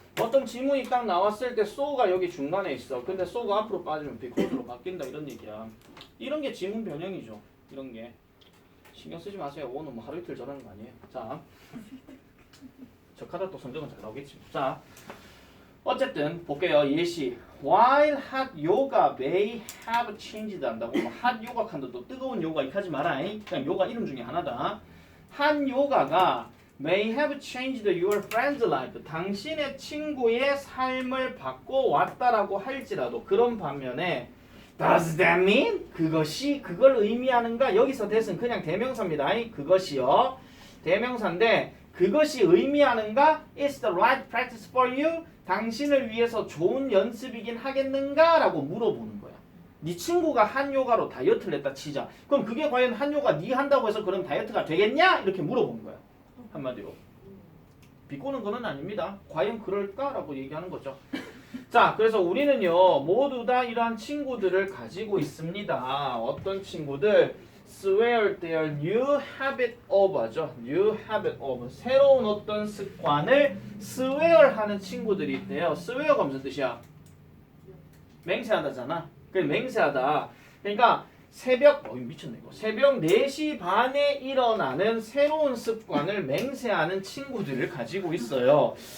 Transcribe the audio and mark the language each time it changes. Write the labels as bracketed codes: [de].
[ko] 어떤 지문이 딱 나왔을 때 so가 여기 중간에 있어. 근데 so가 앞으로 빠지면 because로 바뀐다 이런 얘기야. 이런 게 지문 변형이죠. 이런 게. 신경 쓰지 마세요. 오늘 뭐 하루 이틀 저러는 거 아니에요. 자. 적하다 또 성적은 잘 나오겠지. 자. 어쨌든 볼게요. 예시. [en] While hot yoga may have changed [ko] 한다고. 뭐 hot yoga 칸도 또 뜨거운 요가 이렇게 하지 마라. 그냥 요가 이름 중에 하나다. 한 요가가 [en] may have changed your friend's life. [ko] 당신의 친구의 삶을 바꿔왔다라고 할지라도 그런 반면에 [en] Does that mean? [ko] 그것이 그걸 의미하는가? 여기서 that은 그냥 대명사입니다. 그것이요. 대명사인데 그것이 의미하는가? [en] It's the right practice for you. [ko] 당신을 위해서 좋은 연습이긴 하겠는가? 라고 물어보는 거야. 네 친구가 한 요가로 다이어트를 했다 치자. 그럼 그게 과연 한 요가 네 한다고 해서 그럼 다이어트가 되겠냐? 이렇게 물어보는 거야. 한마디로. 비꼬는 거는 아닙니다. 과연 그럴까라고 얘기하는 거죠. 자, 그래서 우리는요 모두 다 이러한 친구들을 가지고 있습니다. 어떤 친구들? [en] swear their new habit of죠. new habit of. [ko] 새로운 어떤 습관을 swear 하는 친구들이 있대요. swear가 무슨 뜻이야? 맹세하다잖아. 그래 맹세하다. 그러니까 새벽 미쳤네 이거. 새벽 4시 반에 일어나는 새로운 습관을 맹세하는 친구들을 가지고 있어요.